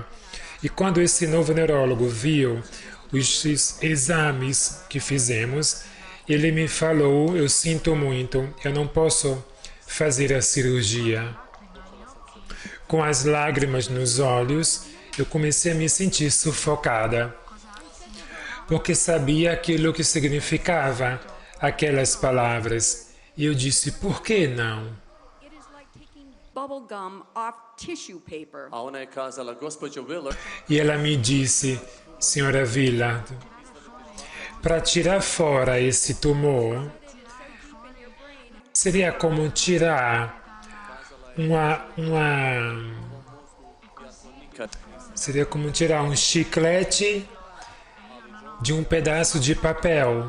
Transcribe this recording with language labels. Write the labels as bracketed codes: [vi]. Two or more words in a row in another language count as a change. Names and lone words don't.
[pt] E quando esse novo neurólogo viu os exames que fizemos, ele me falou: eu sinto muito, eu não posso fazer a cirurgia. Com as lágrimas nos olhos, eu comecei a me sentir sufocada, porque sabia aquilo que significava aquelas palavras. E eu disse, por que não? [en] It is like taking bubble gum off tissue paper. [hr] A ona je kazala, gospođo Willard, [pt] E ela me disse, senhora Willard, para tirar fora esse tumor, seria como tirar seria como tirar um chiclete de um pedaço de papel.